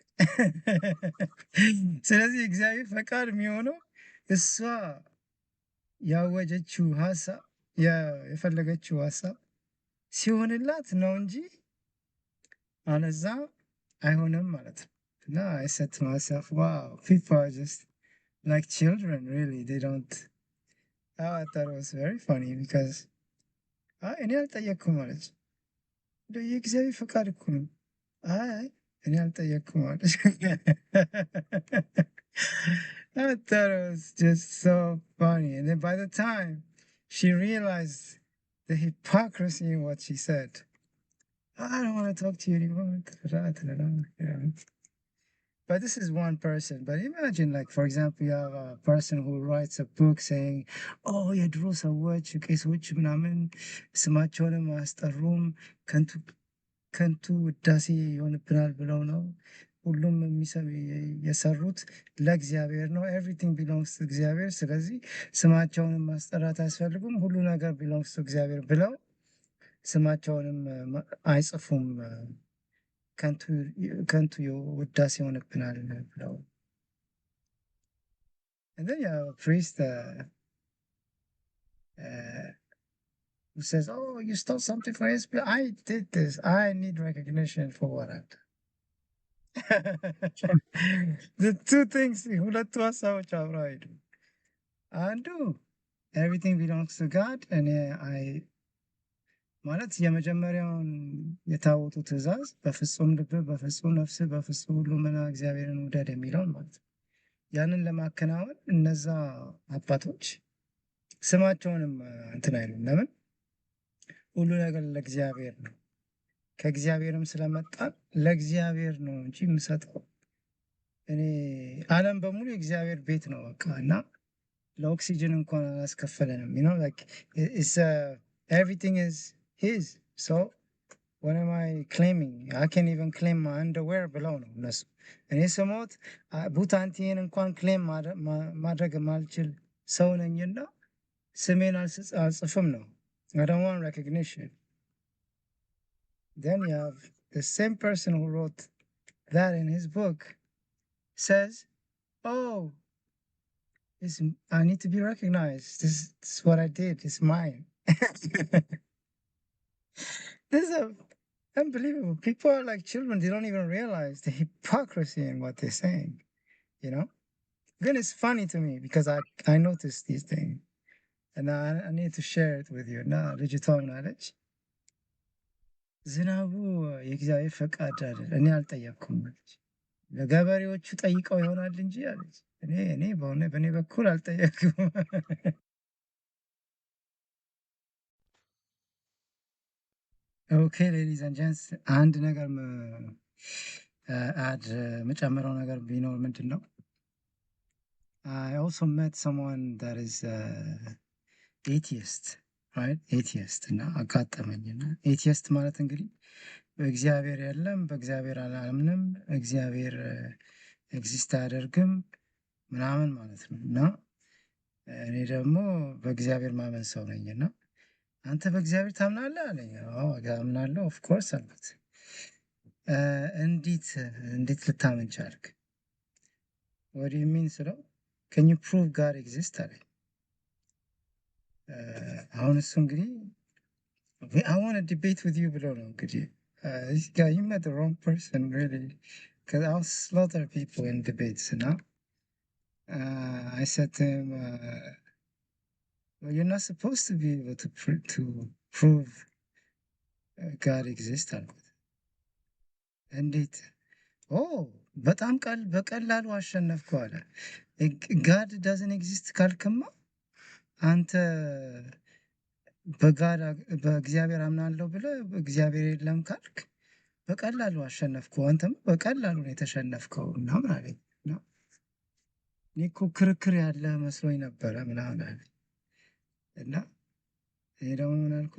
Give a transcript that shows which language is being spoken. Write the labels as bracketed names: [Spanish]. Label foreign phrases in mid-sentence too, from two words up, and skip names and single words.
[Amharic] ስለዚህ የእግዚአብሔር ፈቃድ የሚሆነው እሷ ያወጀችው ሀሳብ የፈለገችው ሀሳብ ሲሆንላት ነው እንጂ አለዛ አይሆንም ማለት ነው። እና [English] I said to myself, wow, people are just like children, really. They don't. I thought it was very funny because [Amharic] እኔ አልጠየቅኩም አለች። የእግዚአብሔር ፈቃድ እኮ ነው። አይ እኔ አልጠየቅኩም አለች። [English] I thought it was just so funny. And then by the time she realized the hypocrisy in what she said, I don't want to talk to you anymore. But this is one person. But imagine, like, for example, you have a person who writes a book saying, [Amharic] oh, የድሮ ሰዎች ቄሶች ምናምን ስማቸውንም አያስጠሩም ከንቱ ውዳሴ ይሆንብናል ብለው ነው። ሁሉም የሰሩት ለእግዚአብሔር ነው። [English] everything belongs to [Amharic] እግዚአብሔር። ስለዚህ ስማቸውንም ማስጠራት አያስፈልጉም። ሁሉ ነገር [English] belongs to [Amharic] እግዚአብሔር ብለው ስማቸውንም አይጽፉም። ከንቱ ውዳሴ ይሆንብናል ብለው። [English] And then you have a priest who says, oh, you stole something for his people. I did this. I need recognition for what I've done. The two things, [Amharic] ሁለቱ ሀሳቦች አብረው አይሄዱም። አንዱ [English] everything belongs to God, [Amharic] and ማለት የመጀመሪያውን የታቦቱ ትእዛዝ በፍጹም ልብህ፣ በፍጹም ነፍስህ፣ በፍጹም ሁሉምና እግዚአብሔርን ውደድ የሚለውን ማለት ነው። ያንን ለማከናወን እነዛ አባቶች ስማቸውንም እንትን አይሉም። ለምን? ሁሉ ነገር ለእግዚአብሔር ነው። ከእግዚአብሔርም ስለመጣን ለእግዚአብሔር ነው እንጂ የምሰጠው እኔ ዓለም በሙሉ የእግዚአብሔር ቤት ነው በቃ። እና ለኦክሲጅን እንኳን አላስከፈለንም። ነው [English] everything is his so what am I claiming? I can't even claim my underwear [Amharic] ብለው ነው እነሱ። እኔ ስሞት ቡታንቲን እንኳን ክሌም ማድረግ የማልችል ሰው ነኝና ስሜን አልጽፍም ነው። [English] I don't want recognition. Then you have the same person who wrote that in his book says, oh, I need to be recognized. This is what I did. It's mine. This is unbelievable. People are like children. They don't even realize the hypocrisy in what they're saying, you know? Then it's funny to me because I noticed these things. And I need to share it with you. Now, digital knowledge. [Amharic] ዝናቡ የእግዚአብሔር ፈቃድ አይደል፣ እኔ አልጠየቅኩም አለች። ለገበሬዎቹ ጠይቀው ይሆናል እንጂ አለች። እኔ በእኔ በኩል አልጠየቅኩም። ኦኬ [English] ladies and gents፣ [Amharic] አንድ ነገር መጨመረው ነገር ቢኖር ምንድን ነው? [English] I also met someone that is atheist, right? [Amharic] atheist እና አጋጠመኝና ኤቲየስት ማለት እንግዲህ በእግዚአብሔር የለም፣ በእግዚአብሔር አላምንም፣ እግዚአብሔር ኤግዚስት አያደርግም ምናምን ማለት ነው። እና እኔ ደግሞ በእግዚአብሔር ማመን ሰው ነኝ። እና አንተ በእግዚአብሔር ታምናለህ አለኝ። አዎ አምናለሁ ኦፍኮርስ አልኩት። እንዴት ልታምን ቻልክ? ወዲ ሚን ስለው [English] can you prove God exist [Amharic] አለኝ። አሁን እሱ እንግዲህ [English] I want to debate with you [Amharic] ብሎ ነው እንግዲህ [English] this guy, you met the wrong person really, because I'll slaughter people in debates. Now I said to him, well, you're not supposed to be able to prove God exists [Amharic] አልኩት። እንዴት? በጣም በቀላሉ አሸነፍኩ አለ። [English] God doesn't exist [Amharic] ካልክማ አንተ በእግዚአብሔር አምናለሁ ብለህ እግዚአብሔር የለም ካልክ በቀላሉ አሸነፍኩ፣ አንተም በቀላሉ ነው የተሸነፍከው ምናምን አለኝ። እኔ እኮ ክርክር ያለ መስሎኝ ነበረ ምናምን አለኝ። እና እኔ ደግሞ ምን አልኩት?